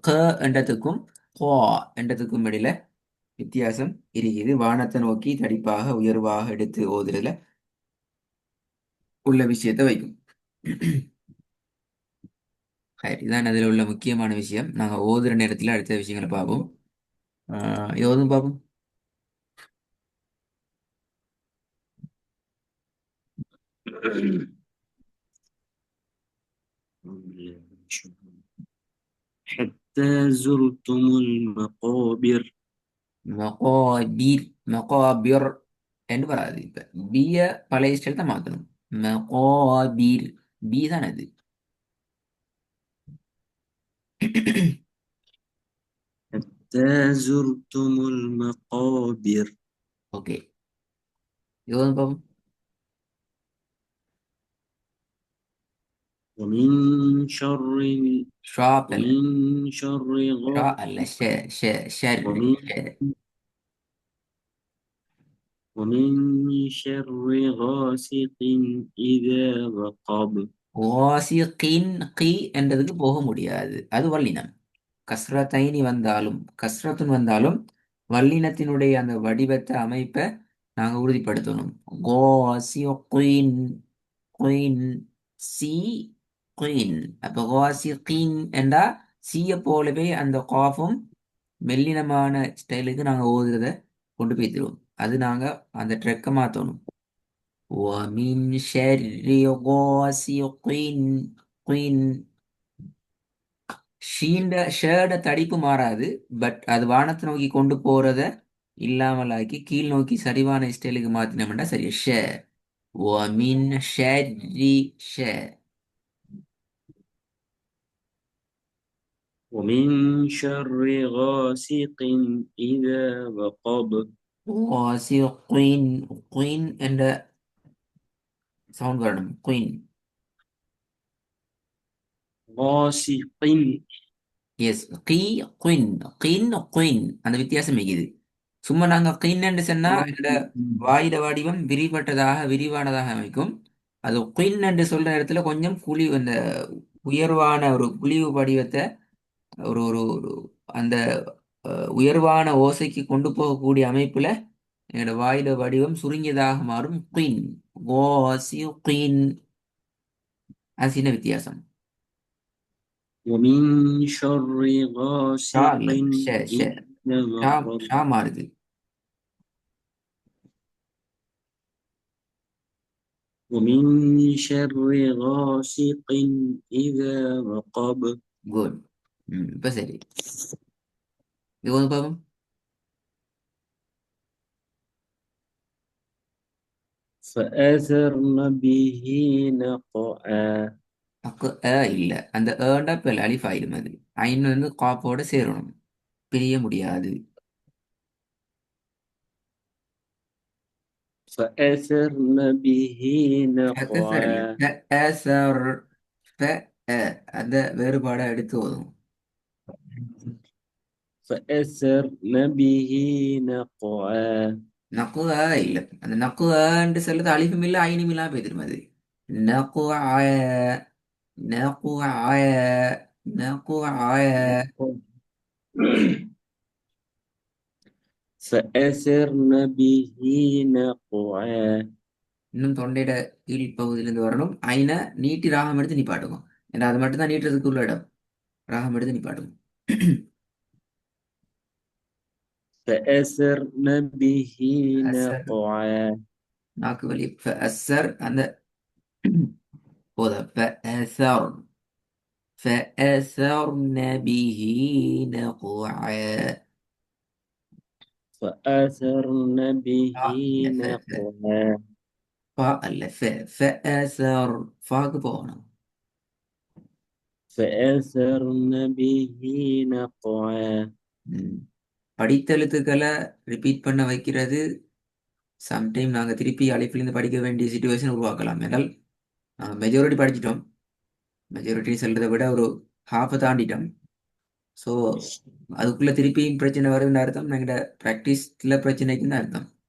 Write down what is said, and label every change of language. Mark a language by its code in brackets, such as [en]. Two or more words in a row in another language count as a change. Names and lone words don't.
[ta] க என்றதுக்கும் கோ என்றதுக்கும் இடையில வித்தியாசம் இருக்குது. வானத்தை நோக்கி தடிப்பாக உயர்வாக எடுத்து ஓதுறதுல உள்ள விஷயத்தை வைக்கும். சரி, இதான் அதில் உள்ள முக்கியமான விஷயம். நாங்கள் ஓதுற நேரத்தில் அடுத்த விஷயங்களை பார்ப்போம். இது ஓதும் பார்ப்போம். [ar] حتى زرتم المقابر. [ta] மகாபீர் மகாபீர் என்று வராது. இப்ப பிய பழைய ஸ்டைல் தான் மாத்தணும். மகாபீர் பி தான் அது. [ar] حتى زرتم المقابر. [ta] ஓகே, இது வந்து பாப்போம். [ar] ومن شر [ta] ஷா அல்ல, [ar] ومن شر ஷா غا- [ta] அல்ல, ஷர் [ar] ومن ஷ. ومن شر غاسق إذا وقب. [ta] வாசிகின் கி என்றதுக்கு போக முடியாது. அது வல்லினம். கஸ்ரத்தைனி வந்தாலும் கஸ்ரத்துன் வந்தாலும் வல்லினத்தினுடைய அந்த வடிவத்தை அமைப்பை நாங்க உறுதிப்படுத்தணும். கோசின் குயின் சி குயின். அப்போ கோசிகின் என்றா சிய போலவே அந்த காஃபும் மெல்லினமான ஸ்டைலுக்கு நாங்க ஓதுறத கொண்டு போய் தருவோம். அது நாங்க அந்த ட்ரெக்கை மாத்தணும். [ar] ومن شر غاسق قين. [ta] ஷேட தடிப்பு மாறாது. பட் அது வானத்தை நோக்கி கொண்டு போறத இல்லாமலாக்கி கீழ் நோக்கி சரிவான ஸ்டைலுக்கு மாத்தினோம்னா சரி. [ar] ومن شر ஷ ومن شر غاسق إذا وقب. [ta] غاسق குயின் என்ற சவுண்ட் வரணும். குயின். [ar] غاسق. [ta] எஸ், கீ குயின். குயின் அந்த வித்தியாசம் மிகுது. சும்மா நாங்க கிண்ணன்னு சொன்னா எங்களோட வாயிட வடிவம் விரிவட்டதாக விரிவானதாக அமைக்கும். அது குயின் என்று சொல்ற இடத்துல கொஞ்சம் இந்த உயர்வான ஒரு குழிவு வடிவத்தை ஒரு ஒரு ஒரு அந்த உயர்வான ஓசைக்கு கொண்டு போகக்கூடிய அமைப்புல எங்களோட வாயிட வடிவம் சுருங்கியதாக மாறும். குயின் ஓசி குயின். அது சின்ன வித்தியாசம். [ar] ومن شر ஷா غاسق [ta] இல்ல, ஷ. [ar] إذا ஷா وقب. [ta] ஷா மாறுது. [ar] ومن شر غاسق إذا وقب. [ta] குட். இப்ப சரி, இது வந்து பாப்போம். [ar] فأثرن به نقعا. [ta] அக்கு இல்ல, அந்த ஏண்டா இப்ப அலிஃப் ஆயிடும். அது ஐன் வந்து காப்போட சேரணும், பிரிய முடியாது. [ar] فأثرن به [ta] ஃபஅஸர் இல்ல, [ar] نقعا. [ta] ஃபஅஸர். ஃப அந்த வேறுபாடை எடுத்து வரும். [ar] فأثرن به نقعا [ta] நக்குவா இல்ல அந்த நக்குவான்னு சொல்றது அழிவும் இல்ல ஐனும் இல்லாம போயிடும் அது நக்குவா நக்குவா நக்குவா [ar] نقع فأثرن به نقعا [ta] இன்னும் தொண்டையிட கீழ் பகுதியிலிருந்து வரணும் ஐனை நீட்டி ராகம் எடுத்து நிப்பாட்டுக்கும் ஏன்னா அது மட்டும்தான் நீட்டுறதுக்கு உள்ள இடம் ராகம் எடுத்து நிப்பாட்டுக்கும் [ar] فأثرن به அசர் نقعا [ta] நாக்கு வலி அசர் அந்த போத [ar] فأثر فأثرن به نقعا فأثرن به [ta] இல்ல [ar] نقعا [ta] ஃபா அல்ல فأثر ஃபாக்கு போகணும் [ar] فأثرن به نقعا ம். [ta] படித்த எழுத்துக்களை ரிப்பீட் பண்ண வைக்கிறது சம்டைம் நாங்கள் திருப்பி அழைப்பிலிருந்து படிக்க வேண்டிய சுச்சுவேஷன் உருவாக்கலாம் என்றால் நாங்கள் மெஜாரிட்டி படிச்சிட்டோம் மெஜாரிட்டி சொல்றதை விட ஒரு ஹாஃபை தாண்டிட்டோம் ஸோ அதுக்குள்ள திருப்பியும் பிரச்சனை வருதுன்னு அர்த்தம் நாங்கள் ப்ராக்டிஸில் பிரச்சனைக்குன்னு அர்த்தம்